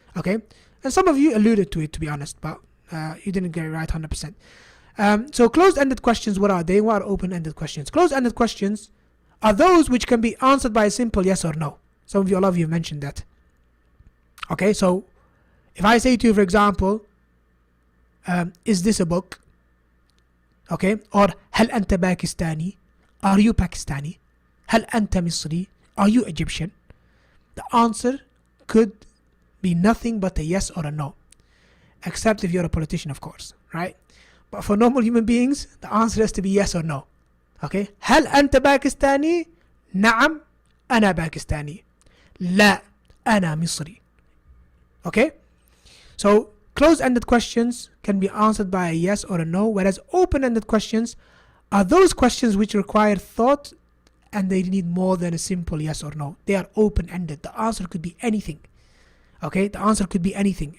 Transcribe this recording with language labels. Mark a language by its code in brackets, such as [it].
[en] Okay, and some of you alluded to it, to be honest, but you didn't get it right 100%. So closed-ended questions, what are they? What are open-ended questions? Closed-ended questions are those which can be answered by a simple yes or no. Some of you, a lot of you mentioned that. Okay, so if I say to you, for example, is this a book? Okay, or [ar] هل أنت باكستاني? [en] Are you Pakistani? [ar] هل أنت مصري? [en] Are you Egyptian? The answer could be nothing but a yes or a no, except if you're a politician, of course, right? But for normal human beings, the answer has to be yes or no. Okay, [ar] هل أنت باكستاني؟ نعم أنا باكستاني. لا أنا مصري. [en] Okay, so closed-ended questions can be answered by a yes or a no, whereas open-ended questions are those questions which require thought and they need more than a simple yes or no. They are open-ended. The answer could be anything. Okay, the answer could be anything.